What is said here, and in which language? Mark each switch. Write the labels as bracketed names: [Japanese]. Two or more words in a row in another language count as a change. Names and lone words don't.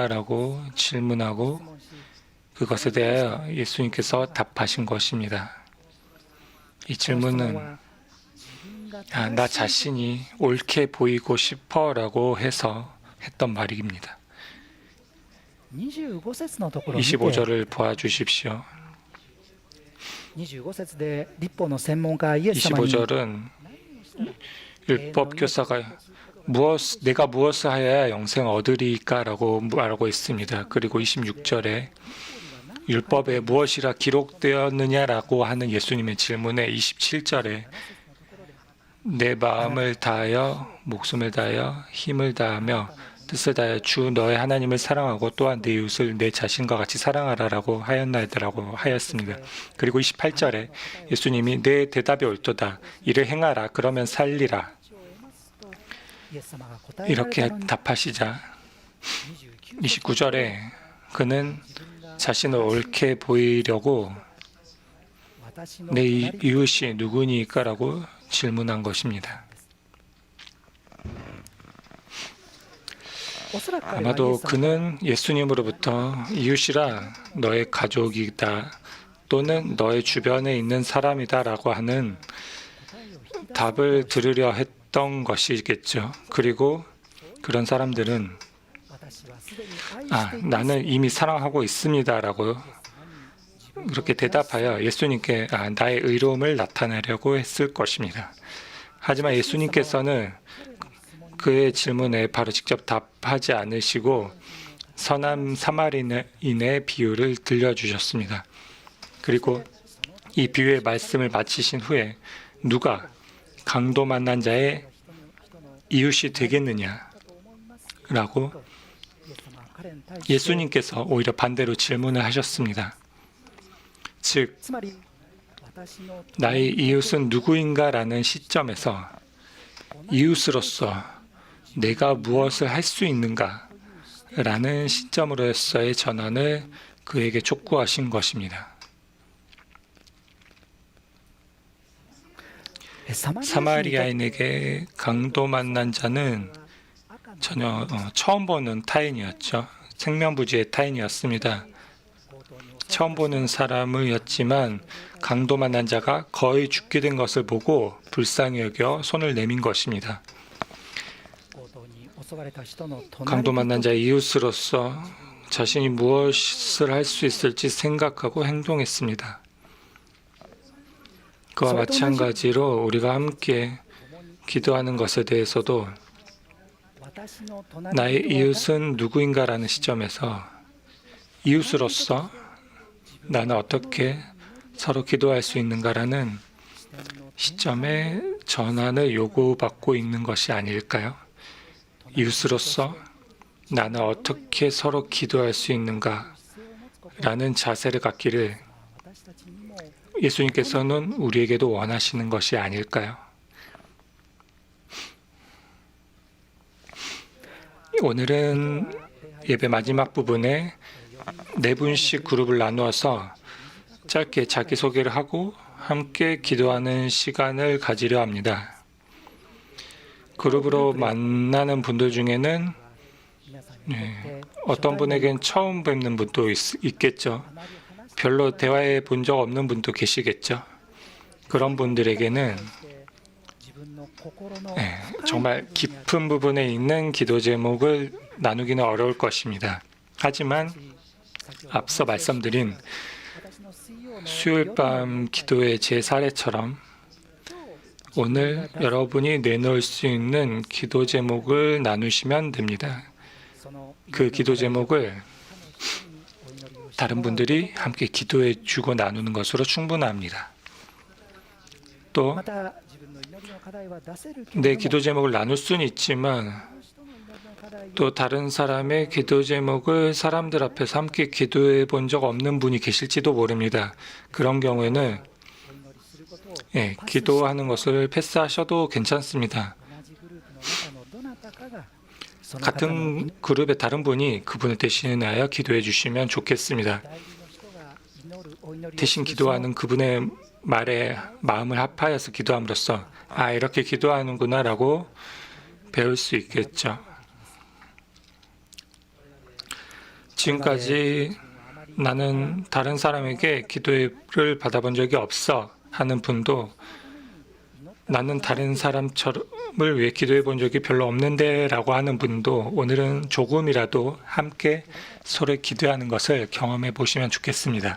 [Korean] 라고 질문하고 그것에 대하여 예수님께서 답하신 것입니다. 이 질문은 나 자신이 옳게 보이고 싶어 라고 해서 했던 말입니다. [Japanese] 25 節のところを見て、 [Korean] 25절을 보아주십시오. [Japanese] 25 節で立法の専門家イエス様に [Korean] 25절은 율법 교사가 내가 무엇을 하여야 영생을 얻으리까라고 말하고 있습니다. 그리고 26절에 율법에 무엇이라 기록되었느냐라고 하는 예수님의 질문에 27절에 내 마음을 다하여 목숨을 다하여 힘을 다하며 뜻을 다하여 주 너의 하나님을 사랑하고 또한 내 이웃을 내 자신과 같이 사랑하라라고 하였나이다라고 하였습니다. 그리고 28절에 예수님이 내 대답이 옳도다. 이를 행하라. 그러면 살리라. [Japanese] イエス様が答えられ [Korean] 이렇게 [Japanese] たのに [Korean] 답하시자 29절에 그는 자신을 옳게 보이려고 [Japanese] 私の [Korean] 내 [Japanese] 隣人 [Korean] 이웃이 누구니까라고 질문한 것입니다. [Japanese] おそらく彼はイエ [Korean] 아마도 [Japanese] ス様が [Korean] 그는 예수님으로부터 이웃이라 너의 가족이다 또는 너의 주변에 있는 사람이다라고 하는 [Japanese] 答えを引き出す [Korean] 답을 들으려 했던 것이겠죠. 그리고 그런 사람들은 [Japanese] 私はすでに愛しています [Korean] 나는 이미 사랑하고 있습니다라고 그렇게 대답하여 예수님께 나의 의로움을 나타내려고 했을 것입니다. 하지만 예수님께서는 그의 질문에 바로 직접 답하지 않으시고 선한 사마리아인의 비유를 들려주셨습니다. 그리고 이 비유의 말씀을 마치신 후에 누가 강도 만난 자의 이웃이 되겠느냐라고 [Japanese] イエス様は彼に対して [Korean] 예수님께서 오히려 반대로 질문을 하셨습니다. 즉 [Japanese] つまり私の [Korean] 나의 이웃은 누구인가라는 시점에서 이웃으로서 내가 무엇을 할 수 있는가라는 시점으로서의 전환을 그에게 촉구하신 것입니다. [Japanese] サマリア人にとって [Korean] 사마리아인에게 강도 만난 자는 전혀 처음 보는 타인이었죠. 생명부지의 타인이었습니다. 처음 보는 사람이었지만 강도 만난 자가 거의 죽게 된 것을 보고 불쌍히 여겨 손을 내민 것입니다. [Japanese] 強盗に襲われた人の隣 [Korean] 강도 만난 자의 이웃으로서 자신이 무엇을 할 수 있을지 생각하고 행동했습니다. 그와 마찬가지로 우리가 함께 기도하는 것에 대해서도 [Japanese] 私の隣 [Korean] 나의 [Japanese] 人は [Korean] 이웃은 누구인가라는 시점에서 이웃으로서 나는 어떻게 서로 기도할 수 있는가라는 시점에 전환을 요구받고 있는 것이 아닐까요? 이웃으로서 나는 어떻게 서로 기도할 수 있는가라는 자세를 갖기를 [Japanese] 私たちにも [Korean] 예수님께서는 우리에게도 원하시는 것이 아닐까요? 오늘은 예배 마지막 부분에 네 분씩 그룹을 나누어서 짧게 자기소개를 하고 함께 기도하는 시간을 가지려 합니다. 그룹으로 만나는 분들 중에는 [Japanese] 皆さんにとって [Korean] 어떤 분에겐 처음 뵙는 분도 있겠죠. 별로 대화해 본 적 없는 분도 계시겠죠. 그런 분들에게는 [Japanese] 自分の心の [Korean] 정말 깊은 부분에 있는 기도 제목을 나누기는 어려울 것입니다. 하지만 앞서 말씀드린 [Japanese] 私の水曜の [Korean] 수요일 밤 기도의 제 사례처럼 오늘 여러분이 내놓을 수 있는 기도 제목을 나누시면 됩니다. [Japanese] その [Korean] 그 기도 제목을 [Japanese] お祈りをし [Korean] 다른 분들이 함께 기도해 주고 나누는 것으로 충분합니다. 또 [Japanese] また自分の祈りの課題は出せるけ [Korean] 내 [Japanese] れども [Korean] 기도 제목을 나눌 수는 있지만 [Japanese] 人の祈りの課題を [Korean] 또 다른 사람의 기도 제목을 사람들 앞에서 함께 기도해 본 적 없는 분이 계실지도 모릅니다. 그런 경우에는 [Japanese] お祈りすることを [Korean] 기도하는 것을 패스하셔도 괜찮습니다. [Japanese] 同じグループの中のどなたかがその方の [Korean] 같은 그룹의 다른 분이 그분을 대신하여 기도해 주시면 좋겠습니다. [Japanese] 代理の人が祈るお祈りを [Korean] 대신 [Japanese] する [Korean] 기도하는 그분의 말에 마음을 합하여서 기도함으로써 이렇게 기도하는구나라고 배울 수 있겠죠. 지금까지 나는 다른 사람에게 기도를 받아본 적이 없어 하는 분도 나는 다른 사람을 위해 기도해 본 적이 별로 없는데 라고 하는 분도 오늘은 조금이라도 함께 서로 기도하는 것을 경험해 보시면 좋겠습니다.